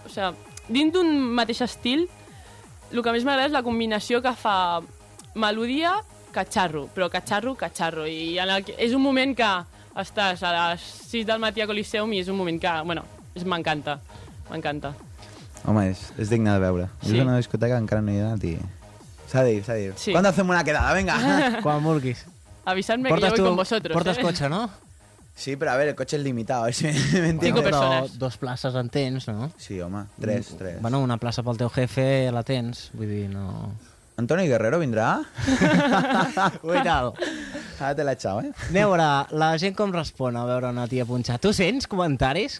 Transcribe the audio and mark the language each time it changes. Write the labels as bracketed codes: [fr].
[ca] O sigui, dins d'un mateix estil, el que més m'agrada és la combinació que fa melodia, catxarro, però catxarro, catxarro. I en el que, és un moment que estàs a les 6 del matí a Coliseum i és un moment que, bueno, m'encanta, m'encanta. Home, és digne de veure. Sí. És una discoteca que encara no hi ha anat i... S'ha de dir, s'ha de dir. Sí. [es] ¿Cuándo hacemos una quedada? Venga. [ca] Quan vulguis. [es] Avisadme que yo voy con vosotros. [ca] Portes cotxe, no? Sí, però a veure, el cotxe és limitat, si m'entenc. Però dos places en tens, no? Sí, home, tres, tres. Bueno, una plaça pel teu jefe la tens, vull dir, no... Antoni Guerrero vindrà? Ui, tal. Ara te la xau, eh? Aneu a veure, la gent com respon a veure una tia punxar. Tu sents comentaris